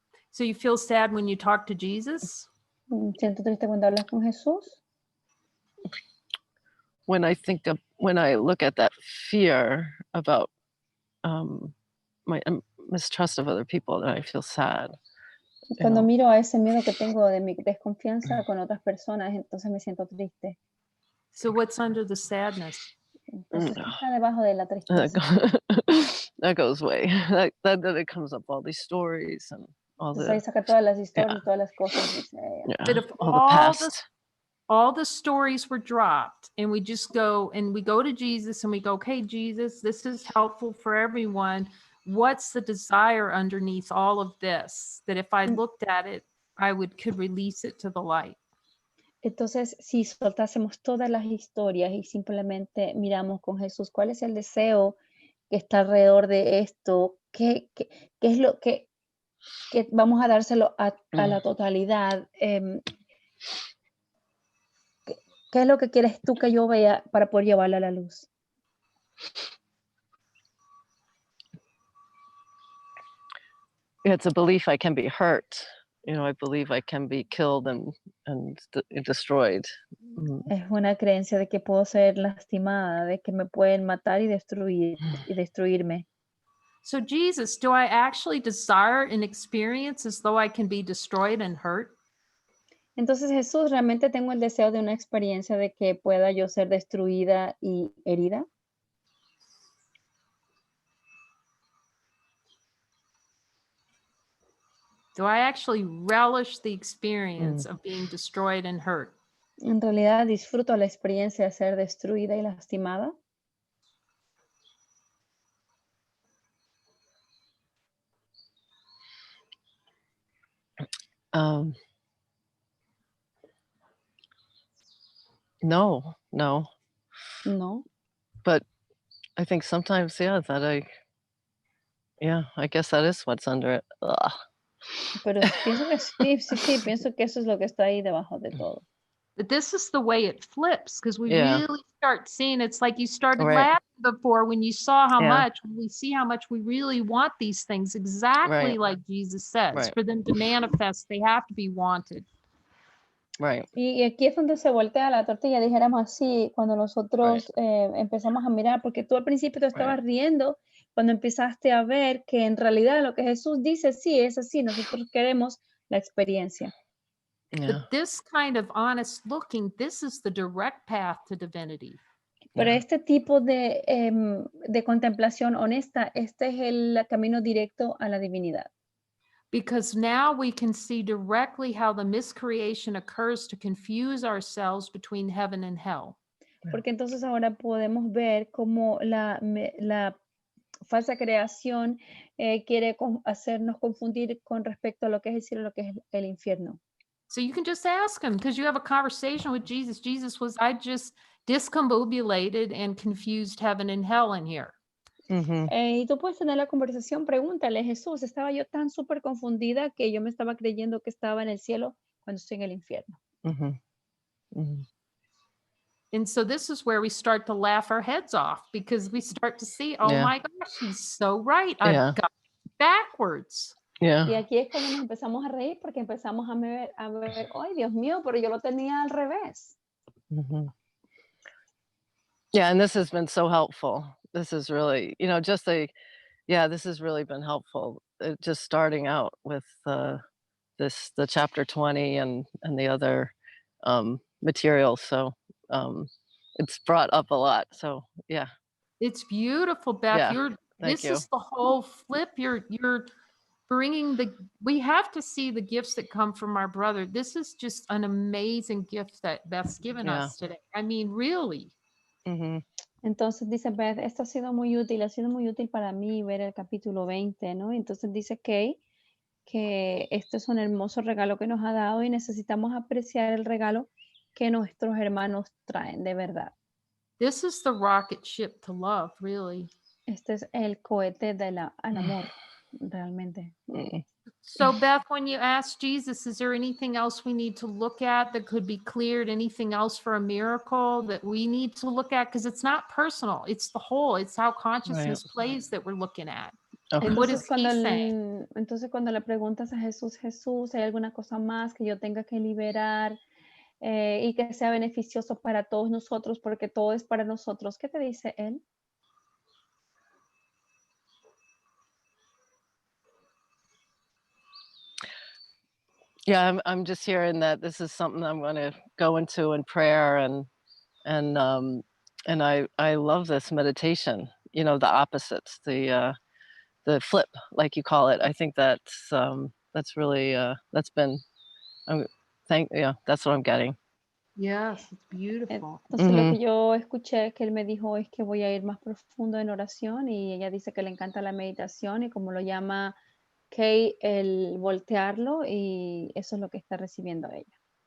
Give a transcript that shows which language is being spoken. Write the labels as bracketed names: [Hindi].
[English] So you feel sad when you talk to Jesus? [Spanish] Me siento triste cuando hablas con Jesús. [English] When I look at that fear about my mistrust of other people, then I feel sad. [Spanish] Cuando [English] know. [Spanish] miro a ese miedo que tengo de mi desconfianza con otras personas, entonces me siento triste. [English] So what's under the sadness? [Spanish] Entonces, ¿qué está debajo de la tristeza? [English] That goes away. That it comes up all these stories and all [Spanish] Entonces ahí [English] the [Spanish] saca todas las historias, todas las cosas. Dice ella. [English] But if all the past. all the stories were dropped and we just go to Jesus and we go, okay, Jesus, this is helpful for everyone. What's the desire underneath all of this? That if I looked at it, I could release it to the light. [Spanish] Entonces, si soltásemos todas las historias y simplemente miramos con Jesús, ¿cuál es el deseo que está alrededor de esto? ¿Qué es lo que vamos a dárselo a la totalidad? ¿Qué es lo que quieres tú que yo vea para poder llevarla a la luz? [English] It's a belief I can be hurt. I believe I can be killed and destroyed. [Spanish] Es una creencia de que puedo ser lastimada, de que me pueden matar y destruirme. [English] So Jesus, do I actually desire an experience as though I can be destroyed and hurt? [Spanish] Entonces, Jesús, ¿realmente tengo el deseo de una experiencia de que pueda yo ser destruida y herida? [English] Do I actually relish the experience of being destroyed and hurt? [Spanish] ¿En realidad disfruto la experiencia de ser destruida y lastimada? [English] No. [Spanish] No. [English] But I think sometimes, I guess that is what's under it. Ugh. [Spanish] Pero pienso que sí, pienso que eso es lo que está ahí debajo de todo. [English] But this is the way it flips because we Yeah. really start seeing it's like you started Right. laughing before when you saw how Yeah. much we see how much we really want these things exactly Right. like Jesus says. Right. For them to manifest, they have to be wanted. Right. [Spanish] Y aquí es donde se voltea la tortilla, dijéramos así, cuando nosotros empezamos a mirar, porque tú al principio te estabas riendo cuando empezaste a ver que en realidad lo que Jesús dice, sí, es así, nosotros queremos la experiencia. [English] Yeah. But this kind of honest looking, this is the direct path to divinity. [Spanish] Pero [English] Yeah. [Spanish] este tipo de contemplación honesta, este es el camino directo a la divinidad. [English] Because now we can see directly how the miscreation occurs to confuse ourselves between heaven and hell. [Spanish] Porque entonces ahora podemos ver cómo la falsa creación quiere hacernos confundir con respecto a lo que es el cielo y lo que es el infierno. [English] So you can just ask him because you have a conversation with Jesus. Jesus was, I just discombobulated and confused heaven and hell in here. Mm-hmm. [Spanish] Y tú puedes tener la conversación, pregúntale, Jesús, estaba yo tan súper confundida que yo me estaba creyendo que estaba en el cielo cuando estoy en el infierno. Mm-hmm. Mm-hmm. [English] And so this is where we start to laugh our heads off because we start to see, oh Yeah. my gosh, he's so right. Yeah. I've got it backwards. Yeah. [Spanish] Y aquí es cuando nos empezamos a reír porque empezamos a ver, ay Dios mío, pero yo lo tenía al revés. Mm-hmm. [English] Yeah, and this has been so helpful. This is really, this has really been helpful. just starting out with the chapter 20 and the other material. So it's brought up a lot. So yeah, It's beautiful, Beth. Yeah, You're thank this you. is the whole flip. You're bringing we have to see the gifts that come from our brother. This is just an amazing gift that Beth's given Yeah. us today. I mean, really. hmm [Spanish] Entonces dice Beth, esto ha sido muy útil para mí ver el capítulo 20, ¿no? Entonces dice Kay que esto es un hermoso regalo que nos ha dado y necesitamos apreciar el regalo que nuestros hermanos traen, de verdad. [English] This is the rocket ship to love, really. [Spanish] Este es el cohete al amor, realmente. [English] So, Beth, when you ask Jesus, is there anything else we need to look at that could be cleared? Anything else for a miracle that we need to look at? Because it's not personal, it's the whole, it's how consciousness plays that we're looking at. Okay. And what [Spanish] Entonces [English] is he saying? [Spanish] cuando le preguntas a Jesús, ¿hay alguna cosa más que yo tenga que liberar y que sea beneficioso para todos nosotros, porque todo es para nosotros? ¿Qué te dice él? [English] Yeah, I'm just hearing that this is something I'm going to go into in prayer and I love this meditation. You know, the opposites, the flip, like you call it. I think that's really that's been that's what I'm getting. Yes, it's beautiful. [Spanish] Entonces lo que yo escuché que él me dijo es que voy a ir más profundo en oración y ella dice que le encanta la meditación y como lo llama Kay, el voltearlo y eso es lo que está recibiendo ella.